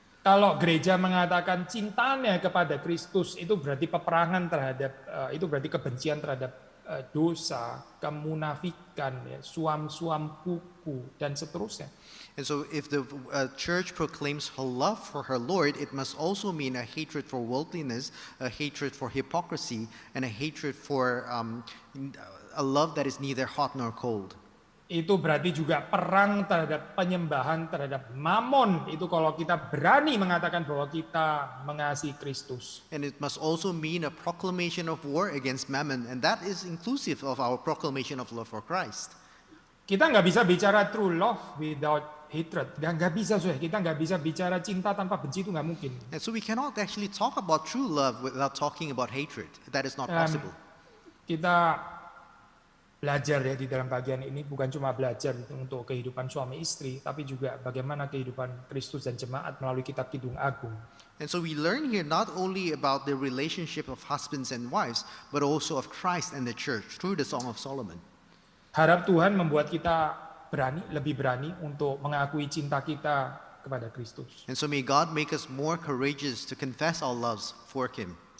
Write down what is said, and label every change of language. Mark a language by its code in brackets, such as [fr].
[id] Kalau gereja mengatakan cintanya kepada Kristus, itu berarti peperangan terhadap, itu berarti kebencian terhadap dosa, kemunafikan, ya, suam-suam kuku, dan seterusnya. [en] And so if the church proclaims her love for her Lord, it must also mean a hatred for worldliness, a hatred for hypocrisy, and a hatred for a love that is neither hot nor cold. [id] Itu berarti juga perang terhadap penyembahan terhadap Mammon. Itu kalau kita berani mengatakan bahwa kita mengasihi Kristus. [en] And it must also mean a proclamation of war against Mammon, and that is inclusive of our proclamation of love for Christ. [id] Kita nggak bisa bicara [en] true love without hatred. [id] Nggak bisa, kita nggak bisa bicara cinta tanpa benci, itu nggak mungkin. [en] And so we cannot actually talk about true love without talking about hatred. That is not possible. [id] Kita belajar ya di dalam bagian ini bukan cuma belajar untuk kehidupan suami istri, tapi juga bagaimana kehidupan Kristus dan jemaat melalui kitab Kidung Agung. [en] And so we learn here not only about the relationship of husbands and wives, but also of Christ and the church through the Song of Solomon. [id] Harap Tuhan membuat kita lebih berani untuk mengakui cinta kita kepada Kristus. [en] And so may God make us more courageous to confess our loves for Him.